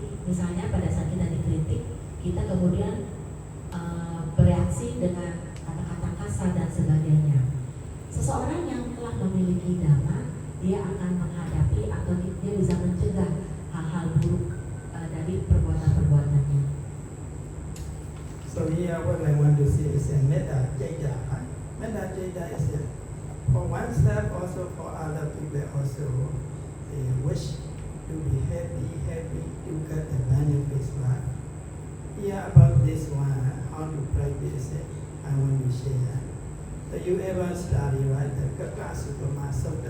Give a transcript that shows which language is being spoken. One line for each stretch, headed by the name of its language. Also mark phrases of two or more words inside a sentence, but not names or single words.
Indonesian: Misalnya pada saat kita dikritik, kita kemudian bereaksi dengan kata-kata kasar dan sebagainya. Seseorang yang telah memiliki Dhamma, dia akan menghadapi atau dia bisa mencegah hal-hal buruk dari perbuatan-perbuatannya.
English: So here what I want to say is a
Pali: metta jaya. Metta jaya
English: is for oneself, also for other people also. They wish to be happy to get the benefits, right? Yeah, about this one, how to practice it, I want to share. So you ever study, right, the Kakasukama Sutta.